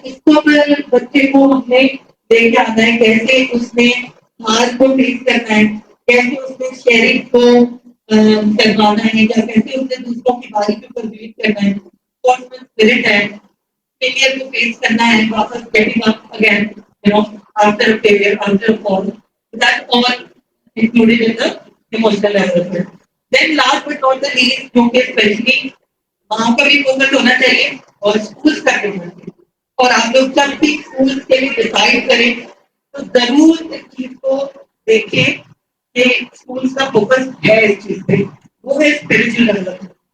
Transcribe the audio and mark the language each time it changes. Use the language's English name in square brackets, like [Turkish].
[Urdu] اس کو اگر بچے کو ہم نے دیکھ آنا ہے کیسے اس نے ہاتھ کو ٹریٹ کرنا ہے، کیسے اس نے شیئرنگ کو کروانا ہے، یا کیسے اس نے دوسروں کی باری کے اوپر ویٹ کرنا ہے، کون سا اسپرٹ ہے، فیلئر کو فیس کرنا ہے، واپس [English] Getting up again after a failure, after a fall. That's all included in the emotional development. Then last but not the least، [Urdu] کیونکہ اسپیشلی وہاں کا بھی فوکس ہونا چاہیے اور اسکولس کا بھی ہونا چاہیے. اور آپ لوگ جب بھی اسکول کے لیے ڈیسائڈ کریں تو ضرور اس چیز کو دیکھیں کہ اسکول کا فوکس ہے اس چیز پہ، وہ ہے اسپرچل ڈیولپمنٹ.